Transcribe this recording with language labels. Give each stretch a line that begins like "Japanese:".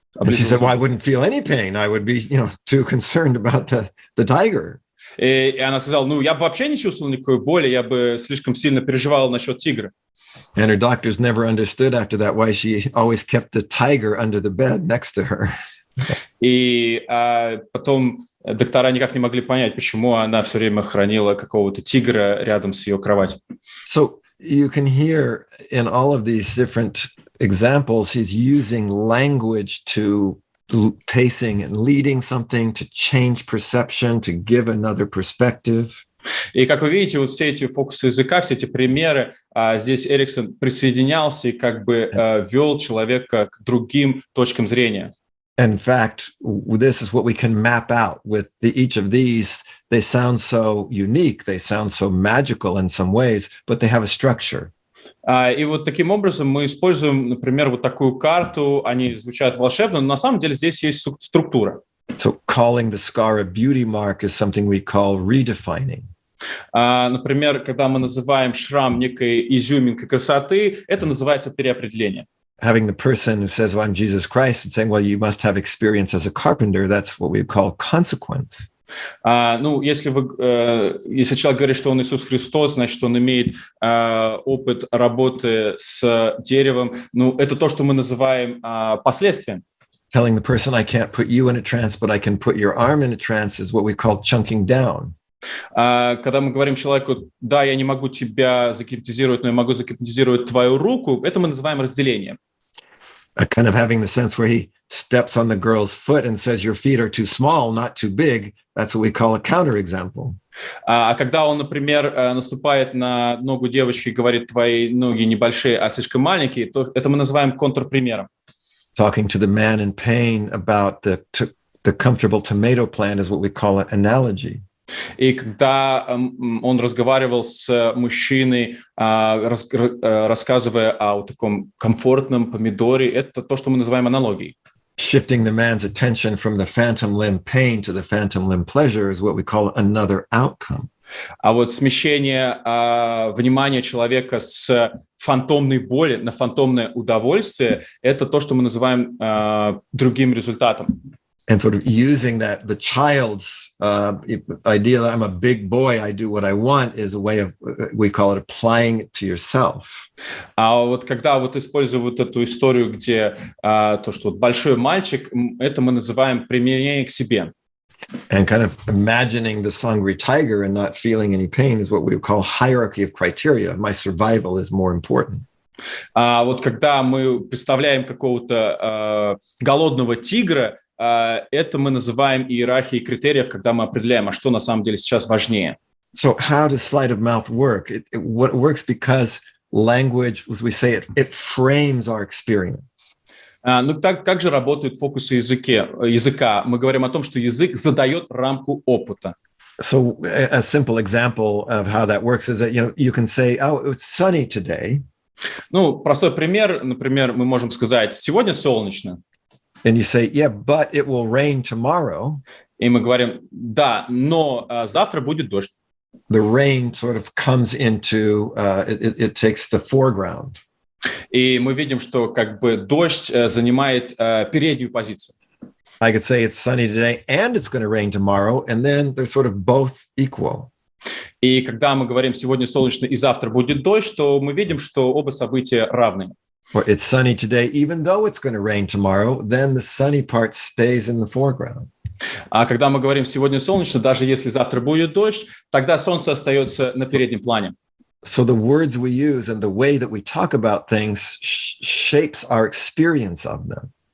English: And she said, well, I wouldn't feel any pain. I would be, too concerned about the tiger.
Russian: И она сказала, ну, я бы вообще не чувствовал никакой боли, я бы слишком сильно переживал насчет тигра.
English: And her doctors never understood after that why she always kept the tiger under the bed next to her.
Russian: И потом доктора никак не могли понять, почему она все время хранила какого-то тигра рядом с ее кроватью.
English: So you can hear in all of these different examples, he's using language to pacing and leading something, to change perception, to give another perspective.
Russian: И, как вы видите, вот все эти фокусы языка, все эти примеры, здесь Эриксон присоединялся и как бы вел человека к другим точкам зрения.
English: In fact, this is what we can map out with each of these. They sound so unique, they sound so magical in some ways, but they have a structure.
Russian: И вот таким образом мы используем, например, вот такую карту, они звучат волшебно, но на самом деле здесь есть структура.
English: So calling the scar a beauty mark is something we call redefining.
Russian: Например, когда мы называем шрам некой изюминкой красоты, это называется переопределение.
English: Having the person who says, well, I'm Jesus Christ, and saying, well, you must have experience as a carpenter, that's what we call consequence.
Russian: Если человек говорит, что он Иисус Христос, значит, он имеет опыт работы с деревом. Ну, это то, что мы называем последствием.
English: Telling the person, I can't put you in a trance, but I can put your arm in a trance is what we call chunking down.
Russian: Когда мы говорим человеку, да, я не могу тебя загипнотизировать, но я могу загипнотизировать твою руку, это мы называем разделением.
English: Kind of having the sense where he steps on the girl's foot and says, your feet are too small, not too big. That's what we call a counterexample.
Russian: А когда он, например, наступает на ногу девочки и говорит, твои ноги небольшие, а слишком маленькие, то это мы называем контрпримером.
English: Talking to the man in pain about the comfortable tomato plant is what we call an analogy.
Russian: И когда он разговаривал с мужчиной, рассказывая о таком комфортном помидоре, это то, что мы называем аналогией.
English: Shifting the man's attention from the phantom limb pain to the phantom limb pleasure is what we call another outcome.
Russian: А вот смещение внимания человека с фантомной боли на фантомное удовольствие – это то, что мы называем другим результатом.
English: And sort of using that, the child's idea that I'm a big boy, I do what I want, is a way of, we call it applying it to yourself.
Russian: А вот когда вот использую вот эту историю, где то, что вот большой мальчик, это мы называем применение к себе.
English: And kind of imagining this hungry tiger and not feeling any pain is what we call hierarchy of criteria. My survival is more important.
Russian: А вот когда мы представляем какого-то голодного тигра, это мы называем иерархией критериев, когда мы определяем, а что на самом деле сейчас важнее.
English: So how does sleight of mouth work? It works because language, as we say, it frames our experience.
Russian: Ну, как же работают фокусы языка? Мы говорим о том, что язык задает рамку опыта.
English: So a simple example of how that works is that, you can say, oh, it's sunny today.
Russian: Ну, простой пример. Например, мы можем сказать, сегодня солнечно.
English: And you say, yeah, but it will rain tomorrow.
Russian: И мы говорим, да, но завтра будет дождь.
English: The rain sort of comes into, it takes the foreground.
Russian: И мы видим, что как бы дождь занимает переднюю позицию.
English: I could say it's sunny today and it's going to rain tomorrow, and then they're sort of both equal.
Russian: И когда мы говорим сегодня солнечно и завтра будет дождь, то мы видим, что оба события равны.
English: Or it's sunny today, even though it's going to rain tomorrow, then the sunny part stays in the foreground.
Russian: А когда мы говорим сегодня солнечно, даже если завтра будет дождь, тогда солнце остается на переднем плане.
English: So the words we use and the way that we talk about things shapes our experience of them.